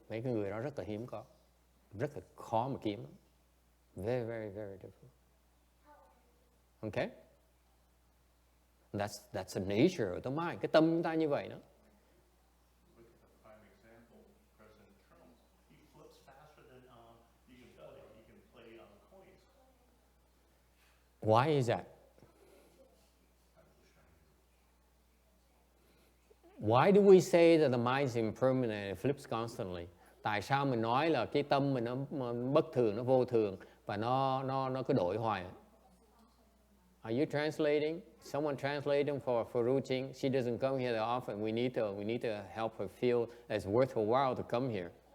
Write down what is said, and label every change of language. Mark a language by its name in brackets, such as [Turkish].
[Vietnamese] Mấy cái người đó rất là hiếm có, rất là khó mà kiếm. [English] Very, very, very difficult. Okay? That's the nature of the mind. [Vietnamese] Cái tâm ta như vậy đó. [English] Look at the prime example, President Trump. He flips faster than you can play coins. Why is that? Why do we say that the mind is impermanent and flips constantly? [Vietnamese] Tại sao mình nói là cái tâm mình nó bất thường, nó vô thường và nó cứ đổi hoài? [English] Are you translating? Someone translating for Ru Ching? She doesn't come here that often. We need to help her feel it's worth her while to come here.